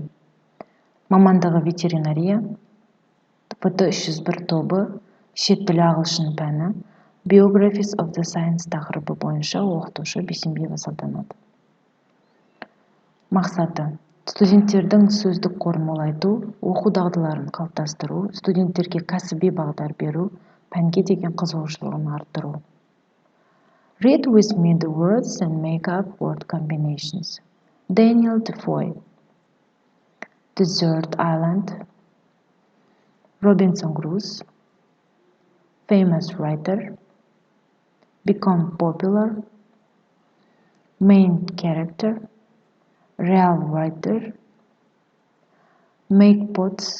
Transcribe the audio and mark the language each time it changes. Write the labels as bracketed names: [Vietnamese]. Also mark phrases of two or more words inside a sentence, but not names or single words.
[Kazakh] Мамандығы ветеринария, ВТ-301 тобы, шет тілі ағылшын пәні, [English] Biographies of the Science [Kazakh] тақырыбы бойынша оқытушы Бейсенбиева Салтанат. Мақсаты: студенттердің сөздік қорын молайту, оқу дағдыларын қалыптастыру, студенттерге кәсіби бағдар беру, пәнге деген қызығушылығын арттыру. [English] Read with me the words and make up word combinations. Daniel Defoe, Desert Island, Robinson Crusoe, famous writer, become popular, main character, real writer, make pots.